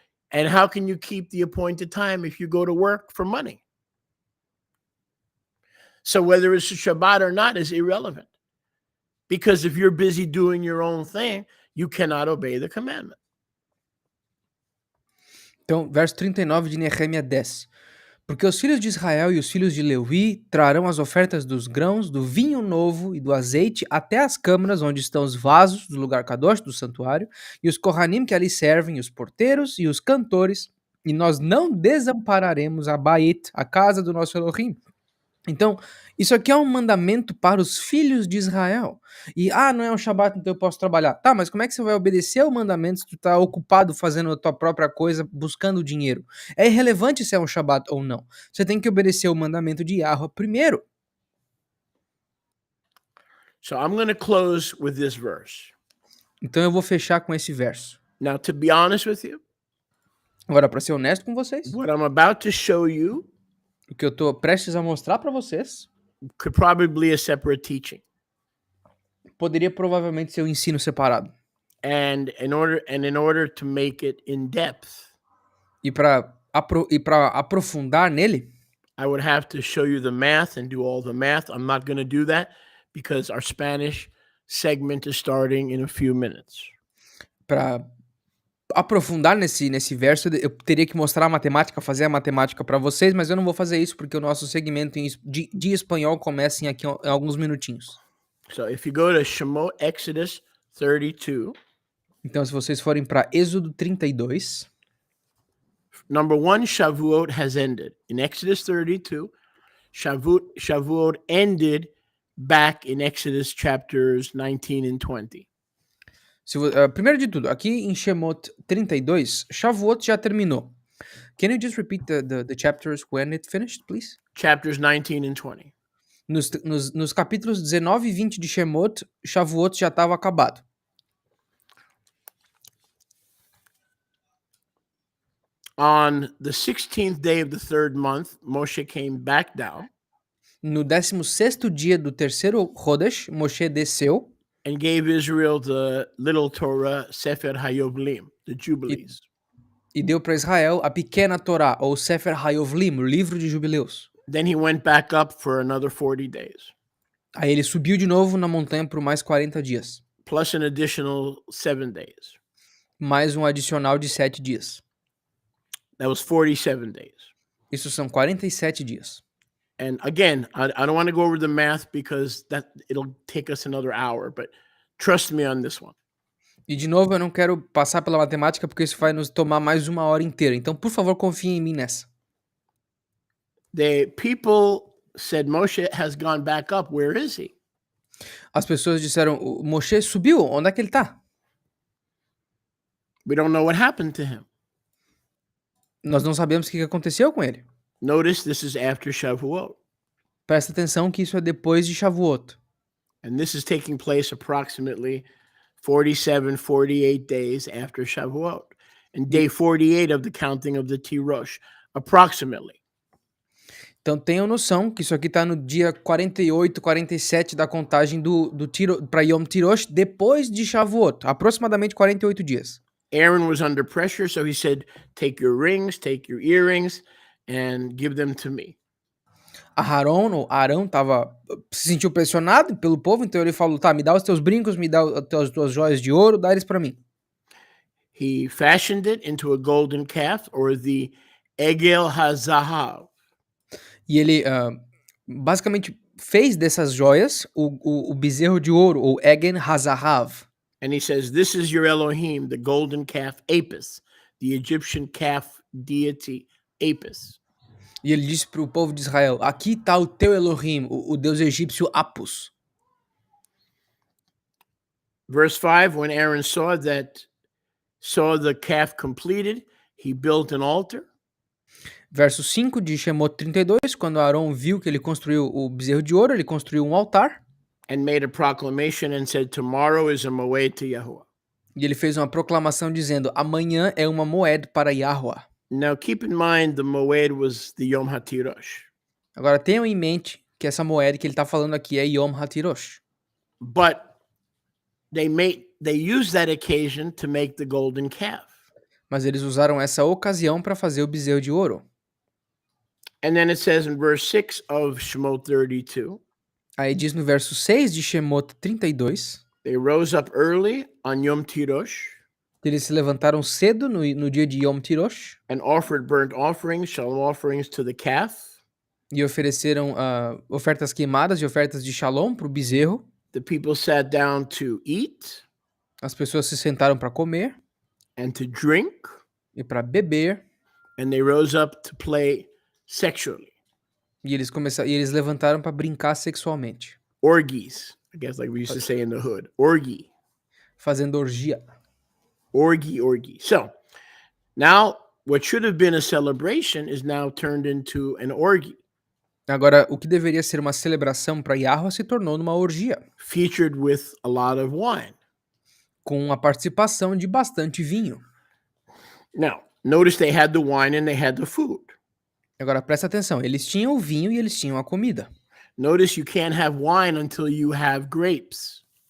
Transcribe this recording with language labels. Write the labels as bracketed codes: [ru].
[en] And how can you keep the appointed time if you go to work for money? So whether it's a Shabbat or not is irrelevant. Because if you're busy doing your own thing, you cannot obey the commandment. [pt] Então, verso 39 de Nehemia 10. Porque os filhos de Israel e os filhos de Levi trarão as ofertas dos grãos, do vinho novo e do azeite até as câmaras onde estão os vasos do lugar kadosh, do santuário, e os Kohanim que ali servem, os porteiros e os cantores, e nós não desampararemos a Bait, a casa do nosso Elohim, Então, isso aqui é um mandamento para os filhos de Israel. E, não é um Shabat, então eu posso trabalhar. Tá, mas como é que você vai obedecer ao mandamento se tu tá ocupado fazendo a tua própria coisa, buscando dinheiro? É irrelevante se é um Shabat ou não. Você tem que obedecer o mandamento de Yahweh primeiro. [en] So I'm going to close with this verse. [pt] Então eu vou fechar com esse verso. [en] Now, to be honest with you, [pt] Agora, para ser honesto com vocês, [en] what I'm about to show you [pt] o que eu tô prestes a mostrar para vocês [en] could probably be a separate teaching. [pt] poderia provavelmente ser um ensino separado. [en] And in order to make it in depth, [pt] E para aprofundar nele, [en] I would have to show you the math and do all the math. I'm not going to do that because our Spanish segment is starting in a few minutes. [pt] para aprofundar nesse verso, eu teria que mostrar a matemática, fazer a matemática para vocês, mas eu não vou fazer isso porque o nosso segmento de espanhol começa em alguns minutinhos. [en] So if you go to Shemot, Exodus 32, [pt] Então, se vocês forem para Êxodo 32, [en] number 1, Shavuot has ended. In Exodus 32, Shavuot ended back in Exodus chapters 19 and 20. [pt] Primeiro de tudo, aqui em Shemot 32, Shavuot já terminou. [en] Can you just repeat the chapters when it finished, please? Chapters 19 and 20. [pt] Nos capítulos 19 e 20 de Shemot, Shavuot já estava acabado. [en] On the 16th day of the third month, Moshe came back down [pt] No 16º dia do terceiro Chodesh, Moshe desceu [en] and gave Israel the little Torah, Sefer HaYovlim, the Jubilees. [pt] e deu para Israel a pequena Torá, ou Sefer HaYovlim, o livro de jubileus. [en] Then he went back up for another 40 days, [pt] Aí ele subiu de novo na montanha por mais 40 dias, [en] plus an additional 7 days. [pt] mais um adicional de 7 dias. [en] That was 47 days. [pt] Isso são 47 dias. [en] And again, I don't want to go over the math because it'll take us another hour, but trust me on this one. [pt] E de novo, eu não quero passar pela matemática porque isso vai nos tomar mais uma hora inteira. Então, por favor, confie em mim nessa. [en] The people said, Moshe has gone back up. Where is he? [pt] As pessoas disseram, o Moshe subiu, onde é que ele tá? [en] We don't know what happened to him. [pt] Nós não sabemos o que aconteceu com ele. [en] Notice this is after Shavuot. [pt] Presta atenção que isso é depois de Shavuot. [en] And this is taking place approximately 47, 48 days after Shavuot. And day 48 of the counting of the Tirosh, approximately. [pt] Então tenham noção que isso aqui está no dia 48, 47 da contagem para Yom Tirosh, depois de Shavuot, aproximadamente 48 dias. [en] Aaron was under pressure, so he said, take your rings, take your earrings, and give them to me. [pt] Arão se sentiu pressionado pelo povo, então ele falou, tá, me dá os teus brincos, me dá as tuas joias de ouro, dá eles para mim. [en] He fashioned it into a golden calf, or the Egel HaZahav. [pt] E ele basicamente fez dessas joias o bezerro de ouro, ou Egen Hazahav. [en] And he says, this is your Elohim, the golden calf Apis, the Egyptian calf deity Apis. [pt] E ele disse para o povo de Israel, aqui está o teu Elohim, o deus egípcio Apus. [en] Verse 5, when Aaron saw the calf completed, he built an altar. [pt] Verso 5 de Shemot 32, quando Arão viu que ele construiu o bezerro de ouro, ele construiu um altar. [en] And made a proclamation and said, tomorrow is a moed to Yahuwah. [pt] E ele fez uma proclamação dizendo, amanhã é uma moed para Yahuwah. [en] Now keep in mind the moed was the Yom Ha Tirosh. [pt] Agora tenham em mente que essa moed que ele está falando aqui é Yom Ha Tirosh. [en] But they used that occasion to make the golden calf. [pt] Mas eles usaram essa ocasião para fazer o bezerro de ouro. [en] And then it says in verse 6 of Shemot 32, [pt] Aí diz no verso 6 de Shemot 32, [en] they rose up early on Yom Tirosh [pt] que eles se levantaram cedo no dia de Yom Tirosh [en] and offered burnt offerings, shalom offerings to the calf. [pt] e ofereceram ofertas queimadas e ofertas de shalom para o bezerro. [en] The people sat down to eat [pt] As pessoas se sentaram para comer [en] and to drink, [pt] e para beber, [en] and they rose up to play sexually. [pt] E eles levantaram para brincar sexualmente, [en] Orgies, I guess, like we used to say in the hood. Orgy. [pt] fazendo orgia. [en] Orgy. So now what should have been a celebration is now turned into an orgy, [pt] Agora, o que deveria ser uma celebração para Yahweh se tornou numa orgia, [en] featured with a lot of wine. [pt] com a participação de bastante vinho. [en] Now, notice they had the wine and they had the food. [pt] Agora, presta atenção, eles tinham o vinho e eles tinham a comida. [en] Notice you can't have wine until you have grapes.